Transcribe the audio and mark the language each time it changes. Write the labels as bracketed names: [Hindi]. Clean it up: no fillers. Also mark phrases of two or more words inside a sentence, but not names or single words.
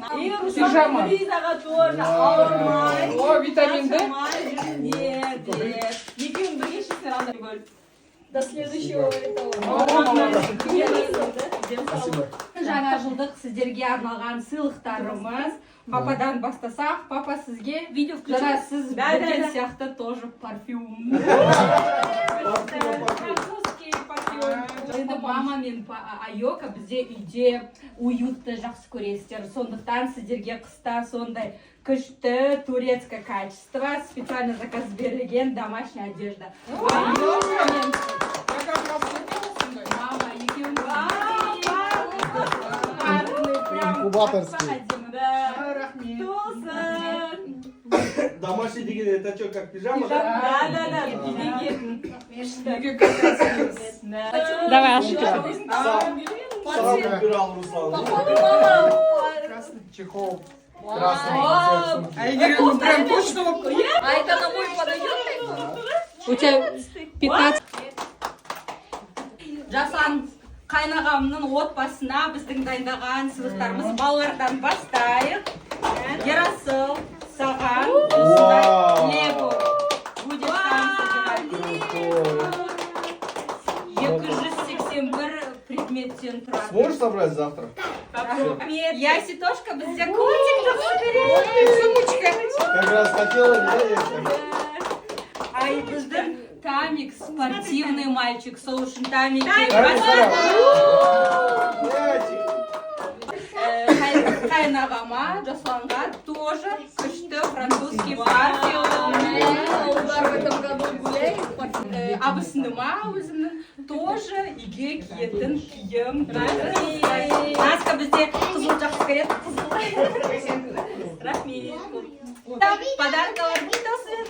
[Kazakh] Пижама. Ризаға тоже ауырмай, О, витаминді. екеуің бірге ішесіңдер анда бөліп. [Russian] До следующего этого. [Kazakh] Жаңа жылдық сіздерге арналған сыйлықтарымыз. Пападан бастасақ, папа сізге жаңа сіз білген сияқты тоже парфюм. [Russian] Французский парфюм. [Kazakh] Енді мама мен Айока бізде үйде уютты жақсы көресіздер. Сондықтан сіздерге қыста сондай күшті [Russian] турецкое качество, специально заказ [Kazakh] берілген [Russian] домашняя одежда. [Kazakh] Айока мен мама екеуің [Russian] Инкубаторский. Домашний деген это что, как пижама, да? Да. Давай, Ашика. Сам выбирал Руслан. Красный чехол. Красный цвет. [Kazakh] Әйгерім [Russian] прям точно [Kazakh] болып тұр. [Russian] А это на мой подойдет? У тебя 15. [Kazakh] Жасан қайнағамның отбасына біздің дайындаған сыйлықтарымыз балалардан бастайық. Ерасыл, саған осындай лего [Russian] будет собирать. [Kazakh] 281 предметтен тұрады. [Russian] Сможешь собрать завтра? [Kazakh] Яситошка бізде котик жақсы көреді. [Russian] Сумочка. Как раз хотела, да? [Kazakh] Ай, біздің Тамик [Russian] спортивный мальчик, [Kazakh] сол үшін Тамик. Қайнағама, Жасланға тоже күшті [Russian] французский парфюм. Удар в этом году гуляет. [Kazakh] Абысыныма өзімнің тоже үйге киетін киім. Наска бізде қызыл жақсы көреді. Рахмет. Подаркалар болсын.